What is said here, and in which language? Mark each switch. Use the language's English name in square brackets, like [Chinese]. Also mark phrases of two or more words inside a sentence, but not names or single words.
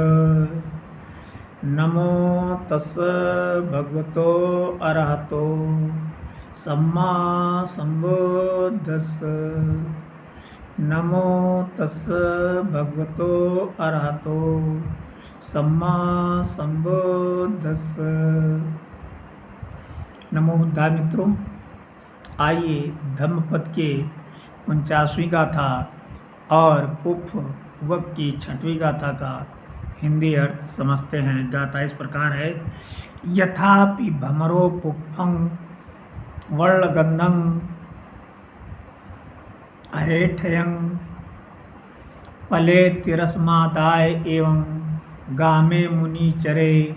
[Pali] नमो तस्स भगवतो अरहतो सम्मा संबुद्धस्स। नमो तस्स भगवतो अरहतो सम्मा संबुद्धस्स। नमो बुद्धाय [Hindi] मित्रों, आइए धम्मपद के 49वीं गाथा और पुफ वक की 6वीं गाथा का हिंदी अर्थ समझते हैं। गाथा इस प्रकार है। [Pali] यथापि भमरो पुप्फं वर्णगंधं अहेठयं पले तिरस्मादाय एवं गामे मुनि चरे।